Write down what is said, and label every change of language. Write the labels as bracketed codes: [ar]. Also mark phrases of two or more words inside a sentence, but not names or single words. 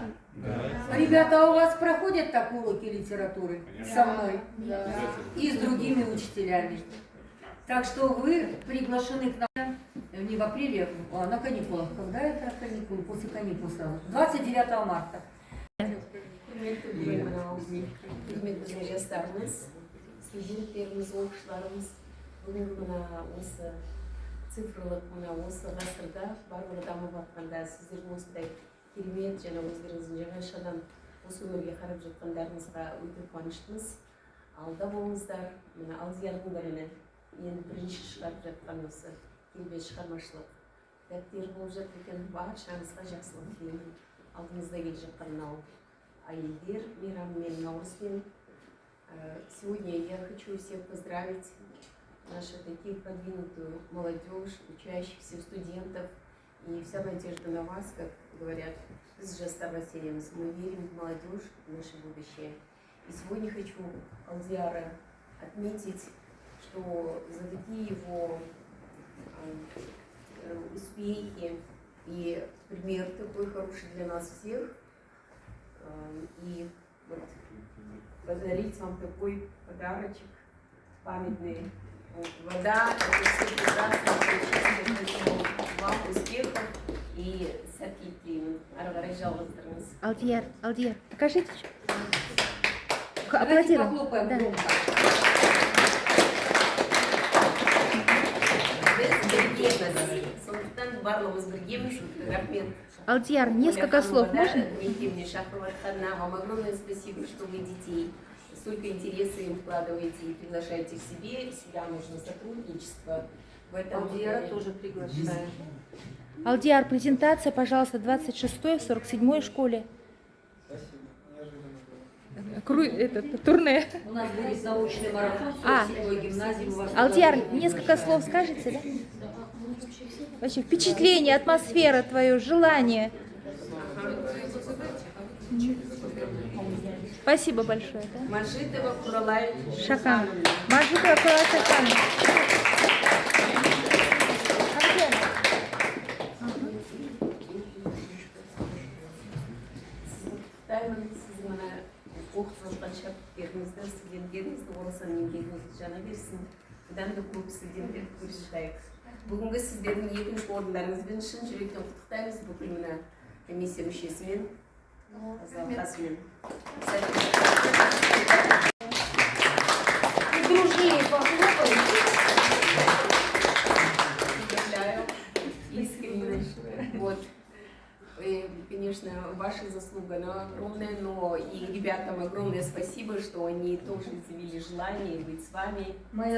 [ru] Ребята, а у вас проходят так уроки литературы со мной? И с другими учителями. Так что вы приглашены к нам не в апреле, а на каникулах. Когда это каникулы? После каникул сразу. 29 марта. [kk] Студенттерimiz, оқушыларымыз бүгінгі мына осы цифрлық мына осы ғасырда барлығы дамып жатқанда сіздердің осындай керемет және өздеріңіздің жаңашадан осы өмірге қарап жатқандарыңызға өте қуаныштымыз. Алда болыңыздар. Мына Алдиярдың біріне енді бірінші шығарып жатқан осы келбет шығармашылық дәптер болып жатыр екен. Баршаңызға жақсылық тілеймін. Алдыңызда келе жатқан мынау әйелдер мейрамымен, наурызбен. [ru] Сегодня я хочу всех поздравить, нашу таких продвинутую молодежь, учащихся, студентов. И вся надежда на вас, как говорят, с жестом растерянности. Мы верим в молодежь, в наше будущее. И сегодня хочу Алдиара отметить, что за такие его успехи и пример такой хороший для нас всех. И вот подарить вам такой подарочек памятный. Вода, это все прекрасно, чистое, вам успехов и [kk] сәттілік тілеймін. Ары қарай жалғастырыңыз. Алдияр, [ru] покажите. Давайте похлопаем громко. [kk] Біз біргеміз. Сондықтан барлығымыз біргеміз. Рахмет. Алдияр, [ru] несколько слов можно? Мне шахматхана. Вам огромное спасибо, что вы детей столько интереса им вкладываете и приглашаете к себе. Всегда нужно сотрудничество. В этом Алдияра тоже приглашаем. Алдияр, презентация, пожалуйста, 26-й в 47-й школе. Турне. У нас будет научный марафон в 47-й гимназии. Алдияр, несколько слов скажете, да? Вообще впечатление, атмосфера твое, желание. Спасибо большое. Да? Мажитова Куралай Шахан. Мажитова Куралай Шахан. [kk] Оқытып жатқан шәкірттеріңізді, студенттеріңізді орасан еңбегіңізді жана берсін. Бұдан да көп студенттер көрсетайық. Бүгінгі сіздердің екінші орындарыңызбен шын жүректен құттықтаймыз бүкіл мына комиссия мүшесімен, залқасымен. [ru] Дружнее похлопайте. Поздравляю. Искренне. Вот. И, конечно, ваша заслуга она огромная, но и ребятам огромное спасибо, что они тоже изъявили желание быть с вами. Моя